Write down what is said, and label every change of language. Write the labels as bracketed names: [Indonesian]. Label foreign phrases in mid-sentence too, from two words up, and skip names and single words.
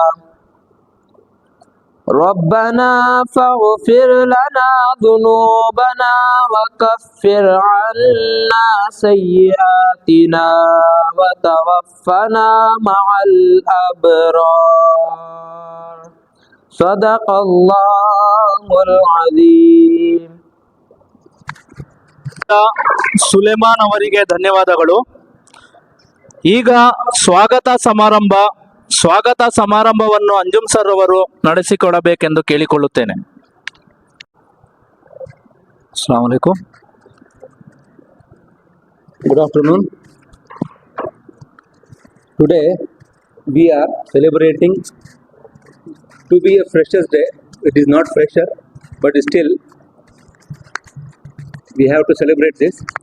[Arabic] ربنا فاغفر لنا ذنوبنا وكفر عنا سيئاتنا وتوفنا مع الأبرار. صدق الله العظيم. [Kannada] ಸುಲೇಮಾನ್ ಅವರಿಗೆ ಧನ್ಯವಾದಗಳು. ಈಗ ಸ್ವಾಗತ ಸಮಾರಂಭವನ್ನು ಅಂಜುಮ್ ಸರ್ ಅವರು ನಡೆಸಿಕೊಡಬೇಕೆಂದು ಕೇಳಿಕೊಳ್ಳುತ್ತೇನೆ. [Arabic] السلام عليكم. [English] Good afternoon. Today we are celebrating to be a Freshers' Day. It is not fresher, but still we have to celebrate this.